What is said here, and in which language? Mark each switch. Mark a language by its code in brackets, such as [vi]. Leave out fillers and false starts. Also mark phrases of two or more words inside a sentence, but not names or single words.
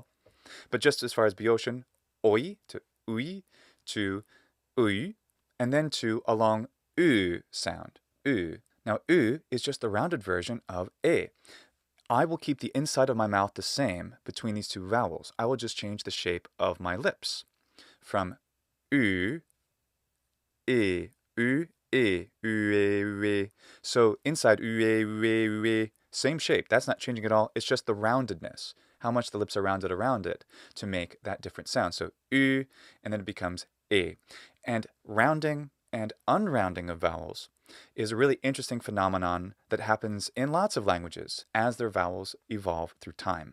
[en] But just as far as Boeotian, oi to ui to ui, and then to a long u sound, u. Now u is just the rounded version of e. I will keep the inside of my mouth the same between these two vowels. I will just change the shape of my lips from u, e, u, e, u, e, u, e. So inside u, e, u, e, u, e, same shape. That's not changing at all. It's just the roundedness, how much the lips are rounded around it to make that different sound. So u, and then it becomes e. And rounding and unrounding of vowels is a really interesting phenomenon that happens in lots of languages as their vowels evolve through time.